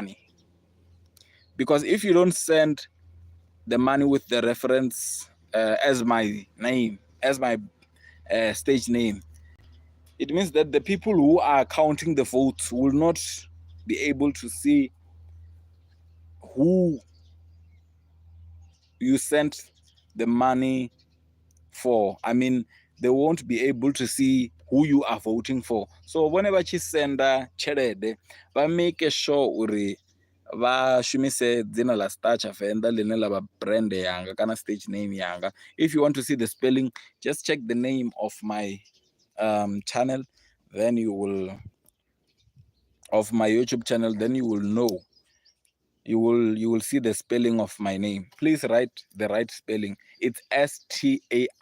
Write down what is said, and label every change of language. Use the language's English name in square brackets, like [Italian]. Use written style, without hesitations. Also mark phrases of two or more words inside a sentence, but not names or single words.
[English] Because if you don't send the money with the reference as my name, as my stage name, it means that the people who are counting the votes will not be able to see who you sent the money for. I mean, they won't be able to see who you are voting for. So whenever you send [Venda] tshelede, vha [English] make sure [Venda] uri vha shumise dzina la Tsha Venda line la vha brand yanga kana [English] stage name [Venda] yanga. [English] If you want to see the spelling, just check the name of my channel, then you will, of my YouTube channel, then you will know, you will see the spelling of my name. Please write the right spelling.